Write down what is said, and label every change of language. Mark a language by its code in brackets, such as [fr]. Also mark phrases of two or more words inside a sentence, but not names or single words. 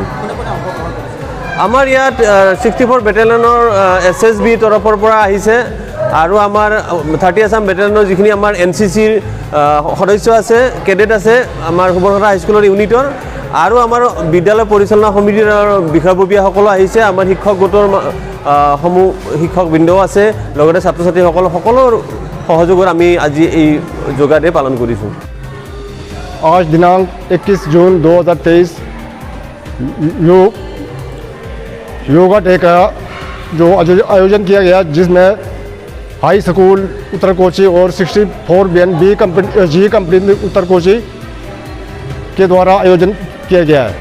[as] আমাৰ ইয়াত 64 বেটেলিয়নৰ SSB তৰফৰ পৰা আহিছে আৰু আমাৰ 30 আছাম বেটেলিয়নৰ যিখিনি আমাৰ NCCৰ সদস্য আছে, কেডেট আছে আমাৰ সুবনখাটা হাইস্কুলৰ ইউনিটৰ, আৰু আমাৰ বিদ্যালয় পৰিচালনা সমিতিৰ বিষয়ববীয়াসকলো আহিছে, আমাৰ শিক্ষক গোটৰ শিক্ষকবৃন্দও আছে, লগতে ছাত্ৰ ছাত্ৰীসকল সকলোৰ সহযোগত আমি আজি এই যোগা ডে পালন কৰিছোঁ। [hi] आज दिनांक 21 जून 2023 योगा डे का जो आयोजन किया गया, जिसमें हाई स्कूल उत्तर कोची और 64 BNB कंपनी उत्तर कोची के द्वारा आयोजन किया गया है।